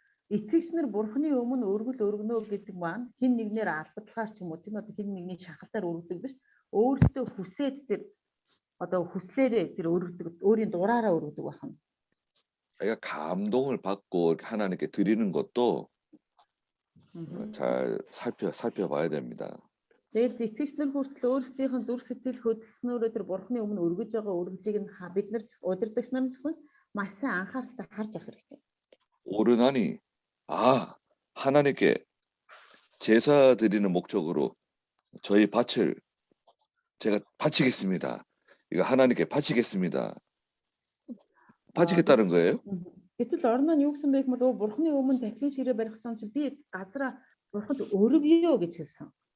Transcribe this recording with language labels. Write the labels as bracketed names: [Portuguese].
[Mongolian] Итгэгчнэр бурхны өмнө өргөл өргөнөө гэдэг маань хин нэгнээр албадлахаар ч юм уу тийм ээ хин нэгний шахалтаар өргөдөг биш. Өөрсдөө хүсээд тэр одоо хүслээрээ тэр өргөдөг өөрийн дураараа өргөдөг байна. [Korean] 그러니까 감동을 받고 하나님께 드리는 것도 잘 살펴봐야 됩니다. [Mongolian] Тэгээд итгэгчнэр хүртэл өөрсдийнх нь зүрх сэтгэл хөдөлснөөрөө тэр бурхны өмнө өргөж байгаа өргөлийг нь бид нар удирдагч нар гэсэн маш сайн анхааралтай харж авах хэрэгтэй. [Korean] 오르나니 하나님께 제사 드리는 목적으로 저희 밭을 제가 바치겠습니다. 이거 하나님께 바치겠습니다. 바치겠다는 거예요? [Mongolian] Гэтэл орн нь юу гэсэн бэ гэвэл бурхны өмнө тахилын ширээ барих гэсэн чинь би газраа бурханд өргөё гэж хэлсэн.